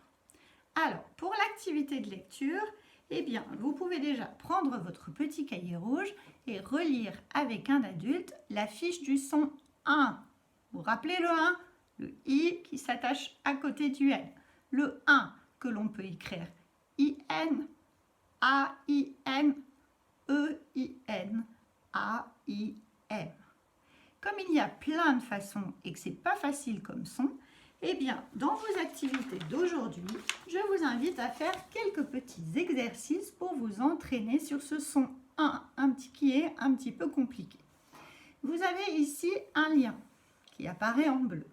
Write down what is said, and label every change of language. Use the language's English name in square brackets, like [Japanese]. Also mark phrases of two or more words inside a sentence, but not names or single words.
[French] Alors, pour l'activité de lecture, eh bien, vous pouvez déjà prendre votre petit cahier rouge et relire avec un adulte la fiche du son 1. Vous rappelez le 1? Le I qui s'attache à côté du N. Le 1 que l'on peut écrire I-N, A-I-N, E-I-N, A-I-M. Comme il y a plein de façons et que ce n'est pas facile comme son, eh bien, dans vos activités d'aujourd'hui, je vous invite à faire quelques petits exercices pour vous entraîner sur ce son 1, qui est un petit peu compliqué. Vous avez ici un lien qui apparaît en bleu.